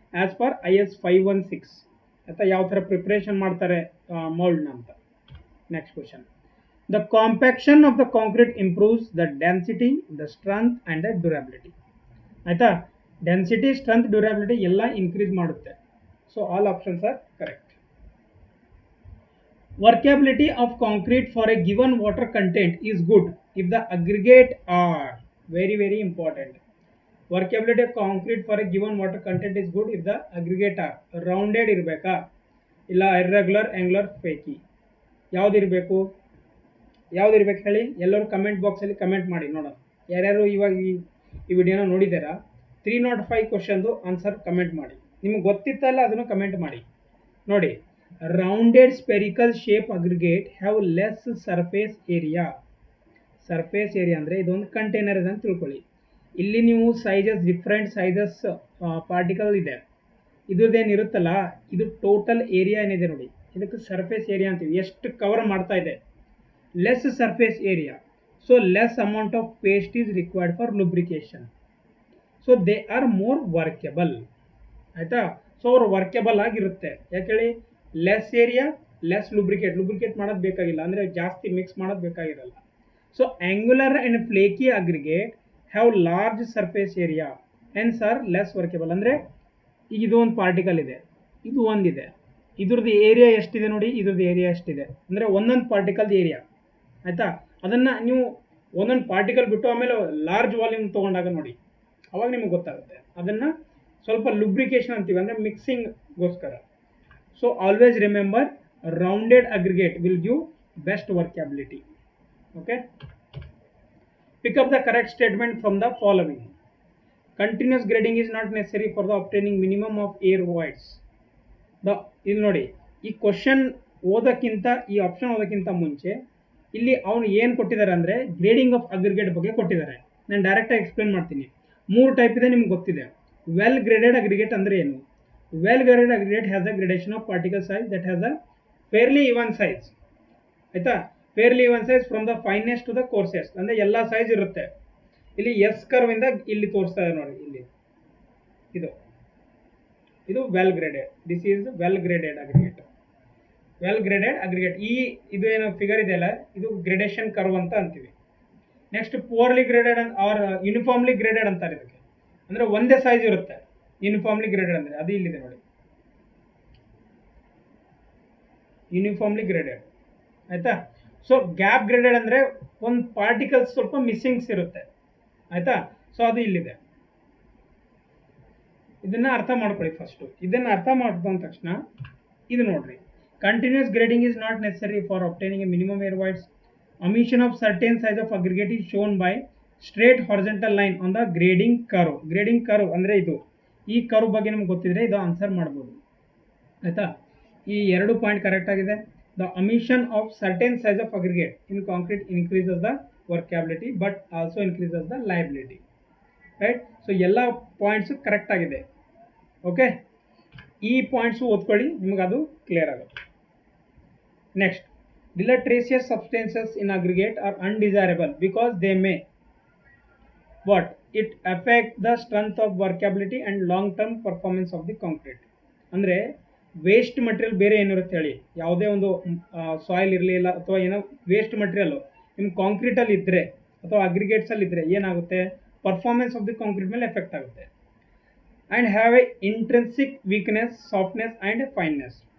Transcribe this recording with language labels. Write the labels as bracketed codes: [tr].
[kn] As per IS 516 ಆಯಿತಾ, ಯಾವ ಥರ ಪ್ರಿಪ್ರೇಷನ್ ಮಾಡ್ತಾರೆ ಮೌಲ್ಡ್ನ ಅಂತ. [en] Next question, the compaction of the concrete improves the density, the strength and the durability, ಆಯಿತಾ. [kn] Density, strength, durability ಎಲ್ಲ increase ಮಾಡುತ್ತೆ. [en] So all options are correct. Workability of concrete for a given water content is good if the aggregate are very important. Workability of concrete for a given water content is good if the aggregate are rounded [kn] ಇರಬೇಕಾ, ಇಲ್ಲ [en] irregular, angular, flaky, [kn] ಯಾವ್ದು ಇರಬೇಕು ಹೇಳಿ? ಎಲ್ಲರೂ comment ಬಾಕ್ಸಲ್ಲಿ comment ಮಾಡಿ ನೋಡೋಣ. ಯಾರ್ಯಾರು ಇವಾಗ ಈ ವಿಡಿಯೋನ ನೋಡಿದ್ದೀರಾ 305 ಕ್ವಶನ್ದು ಆನ್ಸರ್ ಕಮೆಂಟ್ ಮಾಡಿ. ನಿಮಗೆ ಗೊತ್ತಿತ್ತಲ್ಲ ಅದನ್ನು ಕಮೆಂಟ್ ಮಾಡಿ. [en] ನೋಡಿ, rounded spherical shape aggregate have less surface area. [kn] Surface area ಅಂದರೆ ಇದೊಂದು ಕಂಟೈನರ್ ಇದೆ ಅಂತ ತಿಳ್ಕೊಳ್ಳಿ. ಇಲ್ಲಿ ನೀವು ಸೈಜಸ್, ಡಿಫ್ರೆಂಟ್ ಸೈಜಸ್ ಪಾರ್ಟಿಕಲ್ ಇದೆ, ಇದ್ರದ್ದೇನಿರುತ್ತಲ್ಲ ಇದು ಟೋಟಲ್ ಏರಿಯಾ ಏನಿದೆ ನೋಡಿ, ಇದಕ್ಕೆ ಸರ್ಫೇಸ್ ಏರಿಯಾ ಅಂತೀವಿ. ಎಷ್ಟು ಕವರ್ ಮಾಡ್ತಾ ಇದೆ, less surface area. [en] So less amount of paste is required for lubrication. So they are more workable, ಆಯಿತಾ. [kn] ಸೊ ಅವರು ವರ್ಕೆಬಲ್ ಆಗಿರುತ್ತೆ. ಯಾಕೆ ಹೇಳಿ? ಲೆಸ್ ಏರಿಯಾ, ಲೆಸ್ ಲುಬ್ರಿಕೇಟ್ ಮಾಡೋದು ಬೇಕಾಗಿಲ್ಲ, ಅಂದರೆ ಜಾಸ್ತಿ ಮಿಕ್ಸ್ ಮಾಡೋದು ಬೇಕಾಗಿರಲ್ಲ. [en] So angular and flaky aggregate have large surface area hence are less workable. [kn] ಅಂದರೆ ಈಗ ಇದು ಒಂದು ಪಾರ್ಟಿಕಲ್ ಇದೆ, ಇದು ಒಂದಿದೆ, ಇದ್ರದ್ದು ಏರಿಯಾ ಎಷ್ಟಿದೆ ನೋಡಿ, ಇದ್ರದ್ದು ಏರಿಯಾ ಎಷ್ಟಿದೆ ಅಂದರೆ ಒಂದೊಂದು ಪಾರ್ಟಿಕಲ್ದು ಏರಿಯಾ, ಆಯಿತಾ. ಅದನ್ನು ನೀವು ಒಂದೊಂದು ಪಾರ್ಟಿಕಲ್ ಬಿಟ್ಟು ಆಮೇಲೆ ಲಾರ್ಜ್ ವಾಲ್ಯೂಮ್ ತೊಗೊಂಡಾಗ ನೋಡಿ, ಅವಾಗ ನಿಮಗೆ ಗೊತ್ತಾಗುತ್ತೆ. ಅದನ್ನು ಸ್ವಲ್ಪ ಲುಬ್ರಿಕೇಶನ್ ಅಂತೀವಿ, ಅಂದರೆ ಮಿಕ್ಸಿಂಗ್ಗೋಸ್ಕರ. [en] So always remember, rounded aggregate will give best workability. Okay. Pick up the correct statement from the following. Continuous grading is not necessary for the obtaining minimum of air voids. [kn] ಇಲ್ಲಿ ನೋಡಿ, ಈ question ಓದೋಕ್ಕಿಂತ, ಈ option ಓದೋಕ್ಕಿಂತ ಮುಂಚೆ ಇಲ್ಲಿ ಅವನು ಏನು ಕೊಟ್ಟಿದ್ದಾರೆ ಅಂದರೆ ಗ್ರೇಡಿಂಗ್ ಆಫ್ ಅಗ್ರಿಗೇಟ್ ಬಗ್ಗೆ ಕೊಟ್ಟಿದ್ದಾರೆ. ನಾನು ಡೈರೆಕ್ಟಾಗಿ ಎಕ್ಸ್ಪ್ಲೇನ್ ಮಾಡ್ತೀನಿ. 3 ಟೈಪ್ ಇದೆ, ನಿಮ್ಗೆ ಗೊತ್ತಿದೆ. ವೆಲ್ ಗ್ರೇಡೆಡ್ ಅಗ್ರಿಗೇಟ್ ಅಂದರೆ ಏನು? [en] Well graded aggregate has a gradation of particle size that has a fairly even size, ಆಯ್ತಾ. fairly even size from the finest to the coarsest, [kn] ಅಂದರೆ ಎಲ್ಲ ಸೈಜ್ ಇರುತ್ತೆ. ಇಲ್ಲಿ ಎಸ್ ಕರ್ವ್ ಇಂದ ಇಲ್ಲಿ ತೋರಿಸ್ತಾ ಇದೆ ನೋಡಿ, ಇಲ್ಲಿ ಇದು well graded. [en] This is well graded aggregate. [kn] Well graded aggregate, ಇದು ಏನು ಫಿಗರ್ ಇದೆಯಲ್ಲ, ಇದು ಗ್ರೇಡೇಷನ್ ಕರ್ವ್ ಅಂತ ಅಂತೀವಿ. Next ಪುವರ್ಲಿ graded R uniformly graded ಅಂತಾರೆ ಇದಕ್ಕೆ, ಅಂದರೆ ಒಂದೇ ಸೈಜ್ ಇರುತ್ತೆ. ಯೂನಿಫಾರ್ಮ್ಲಿ ಗ್ರೇಡೆಡ್ ಅಂದರೆ ಅದು ಇಲ್ಲಿದೆ ನೋಡಿ, ಯೂನಿಫಾರ್ಮ್ಲಿ ಗ್ರೇಡೆಡ್, ಆಯಿತಾ. ಸೊ ಗ್ಯಾಪ್ ಗ್ರೇಡೆಡ್ ಅಂದರೆ ಒಂದು ಪಾರ್ಟಿಕಲ್ಸ್ ಸ್ವಲ್ಪ ಮಿಸ್ಸಿಂಗ್ಸ್ ಇರುತ್ತೆ, ಆಯಿತಾ. ಸೊ ಅದು ಇಲ್ಲಿದೆ. ಇದನ್ನು ಅರ್ಥ ಮಾಡ್ಕೊಳ್ಳಿ ಫಸ್ಟು. ಇದನ್ನು ಅರ್ಥ ಮಾಡ್ಕೊಂಡ ತಕ್ಷಣ ಇದು ನೋಡ್ರಿ, [en] Continuous grading is not necessary for obtaining a minimum air voids. Omission of certain size of aggregate is shown by straight horizontal line on the grading curve. [kn] Grading curve ಅಂದರೆ ಇದು, ಈ ಕರ್ವ್ ಬಗ್ಗೆ ನಿಮ್ಗೆ ಗೊತ್ತಿದ್ರೆ ಇದು ಆನ್ಸರ್ ಮಾಡ್ಬೋದು, ಆಯಿತಾ. ಈ 2 ಪಾಯಿಂಟ್ ಕರೆಕ್ಟ್ ಆಗಿದೆ. [en] The omission of certain size of aggregate in concrete increases the workability but also increases the liability, right. [kn] So ಎಲ್ಲ ಪಾಯಿಂಟ್ಸು ಕರೆಕ್ಟ್ ಆಗಿದೆ. ಓಕೆ, ಈ ಪಾಯಿಂಟ್ಸು ಓದ್ಕೊಳ್ಳಿ, ನಿಮಗೆ ಅದು ಕ್ಲಿಯರ್ ಆಗುತ್ತೆ. [en] Next, deleterious substances in aggregate are undesirable because they may what it affect the strength of workability and long term performance of the concrete. [kn] ಅಂದರೆ waste material ಬೇರೆ ಏನಿರುತ್ತೆ ಹೇಳಿ, ಯಾವುದೇ ಒಂದು ಸಾಯಿಲ್ ಇರಲಿಲ್ಲ ಅಥವಾ ಏನೋ ವೇಸ್ಟ್ ಮಟೀರಿಯಲ್ಲು ನಿಮ್ಮ ಕಾಂಕ್ರೀಟಲ್ಲಿ ಇದ್ದರೆ ಅಥವಾ ಅಗ್ರಿಗೇಟ್ಸ್ ಅಲ್ಲಿ ಇದ್ರೆ ಏನಾಗುತ್ತೆ, [en] performance of the concrete [kn] ಮೇಲೆ ಎಫೆಕ್ಟ್ ಆಗುತ್ತೆ. [en] And have a intrinsic weakness, softness and fineness.